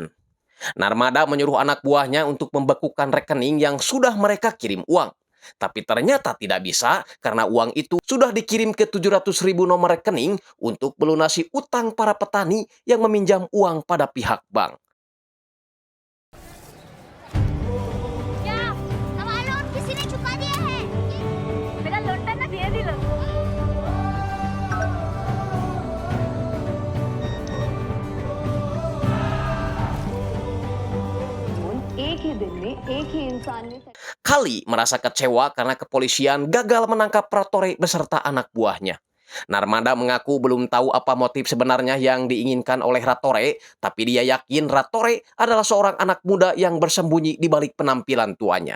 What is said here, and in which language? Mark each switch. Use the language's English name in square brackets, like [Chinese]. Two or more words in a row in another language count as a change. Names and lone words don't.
[Indonesian] Narmada menyuruh anak buahnya untuk membekukan rekening yang sudah mereka kirim uang. Tapi ternyata tidak bisa karena uang itu sudah dikirim ke 700.000 nomor rekening untuk melunasi utang para petani yang meminjam uang pada pihak bank. [Hindi] क्या हमारा लोन किसी ने चुका दिया है मेरा लोन ना दिया दिलो एक ही दिन में एक ही इंसान ने [Indonesian] Kali merasa kecewa karena kepolisian gagal menangkap Ratore beserta anak buahnya. Narmada mengaku belum tahu apa motif sebenarnya yang diinginkan oleh Ratore, tapi dia yakin Ratore adalah seorang anak muda yang bersembunyi di balik penampilan tuanya.